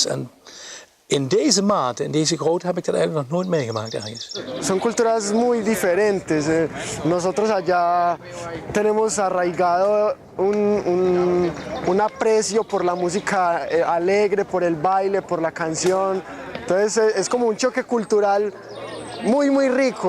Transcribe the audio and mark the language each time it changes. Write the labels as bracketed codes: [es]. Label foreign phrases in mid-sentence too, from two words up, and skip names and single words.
[nl] En in deze mate, in deze grootte, heb ik dat eigenlijk nog nooit meegemaakt ergens. [es] Son culturas muy diferentes. Nosotros allá tenemos arraigado un aprecio por la música alegre, por el baile, por la canción. Entonces es como un choque cultural muy rico.